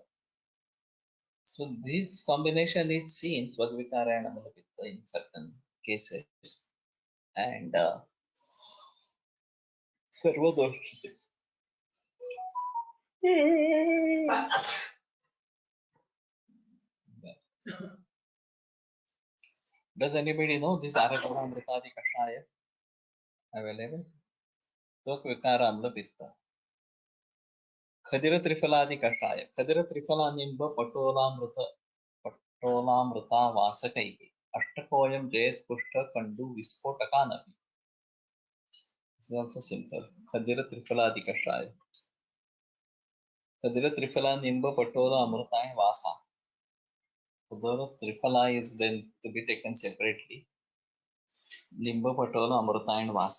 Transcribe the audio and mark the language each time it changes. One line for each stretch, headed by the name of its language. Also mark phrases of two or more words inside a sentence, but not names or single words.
English: So this combination is seen Tvak Vikara and Amlapitta in certain cases. And Sarvadoshite. Does anybody know this Arakvadha Amrutadi Kashaya available? Tvak Vikara Amlapitta. Khadira Trifaladi Kashaya.
Sanskrit: Khadira Trifala Nimba Patolamrita Vasakaihi. Ashtakoyam Jayat Kushta Kandu Vispotaka.
English: This is also simple. Khadira Trifaladi Kashaya.
Sanskrit: Khadira Trifala Nimba Patola Amrita Vasa.
English: Khadira Trifala is then to be taken separately.
Sanskrit: Nimba Patola Amrita and Vasa.